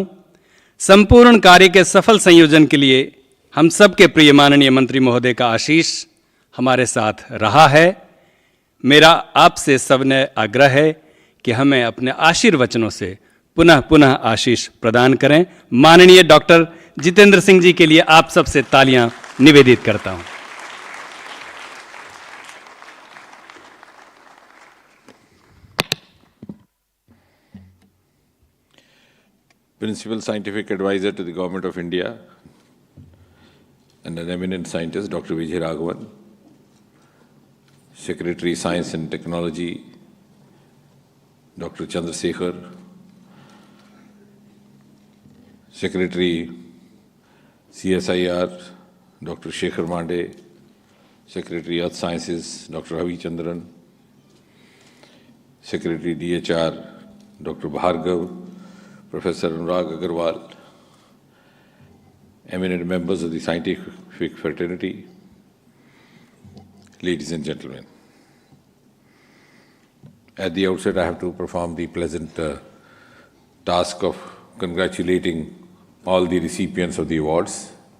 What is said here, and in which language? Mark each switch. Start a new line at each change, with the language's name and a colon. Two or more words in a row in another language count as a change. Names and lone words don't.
Hindi: संपूर्ण कार्य के सफल संयोजन के लिए हम सबके प्रिय माननीय मंत्री महोदय का आशीष हमारे साथ रहा है। मेरा आपसे सविनय आग्रह है कि हमें अपने आशीर्वचनों से पुनः पुनः आशीष प्रदान करें। माननीय डॉक्टर जितेंद्र सिंह जी के लिए आप सबसे तालियां निवेदित करता हूं।
English: Principal Scientific Advisor to the Government of India and an eminent scientist, Dr. Vigyan Sarvatra, Secretary Science and Technology, Dr. Chandrasekhar, Secretary CSIR, Dr. Shekhar Mande, Secretary Earth Sciences, Dr. Ravi Chandran, Secretary DHR, Dr. Bhargav, Professor Anurag Agarwal, eminent members of the scientific fraternity, ladies and gentlemen. At the outset, I have to perform the pleasant task of congratulating all the recipients of the awards.